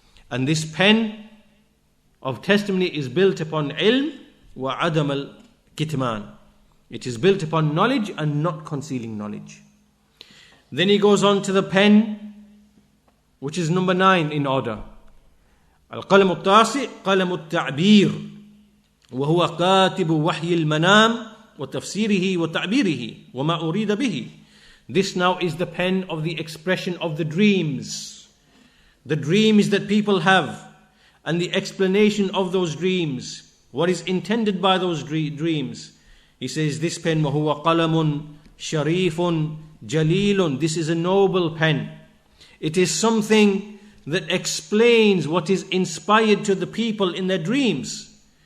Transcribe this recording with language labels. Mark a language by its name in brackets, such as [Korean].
[English] And this pen of testimony is built upon ilm wa adam al-kitman. It is built upon knowledge and not concealing knowledge. Then he goes on to the pen, which is number 9 in order. [Arabic] القلم التاسع قلم التعبير وهو كاتب وحي المنام وتفسيره وتعبيره وما أريد به. [English] This now is the pen of the expression of the dreams. the dreams that people have, and the explanation of those dreams, what is intended by those dreams. He says, this pen, [Arabic] وَهُوَ قَلَمٌ شَرِيفٌ جَلِيلٌ. [English] This is a noble pen. It is something that explains what is inspired to the people in their dreams.